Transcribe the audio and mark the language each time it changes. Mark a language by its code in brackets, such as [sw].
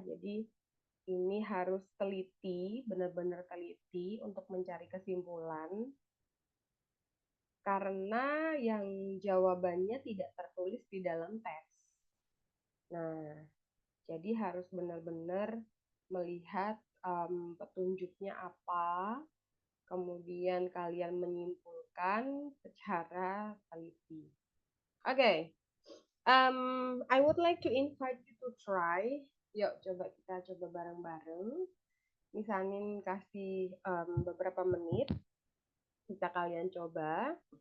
[id] Jadi ini harus teliti, benar-benar teliti untuk mencari kesimpulan karena yang jawabannya tidak tertulis di dalam teks. Nah, jadi harus benar-benar melihat petunjuknya apa, kemudian kalian menyimpulkan secara teliti. [en] Oke, I would like to invite you to try. [id] Yuk, kita coba bareng-bareng. Misalnya kasih beberapa menit, bisa kalian coba.